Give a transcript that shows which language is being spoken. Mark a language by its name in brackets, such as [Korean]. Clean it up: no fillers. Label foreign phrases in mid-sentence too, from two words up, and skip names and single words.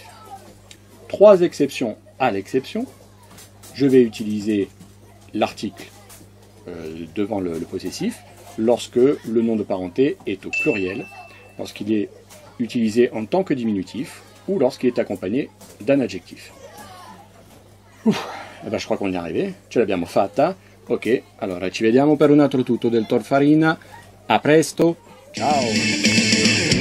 [French] 3 exceptions à l'exception. Je vais utiliser l'article devant le possessif lorsque le nom de parenté est au pluriel, lorsqu'il est utilisé en tant que diminutif ou lorsqu'il est accompagné d'un adjectif. Eh ben, je crois qu'on y est arrivé, [Italian] ce l'abbiamo fatta. Ok, allora ci vediamo per un altro tutto del Dottor Farina. A presto, ciao!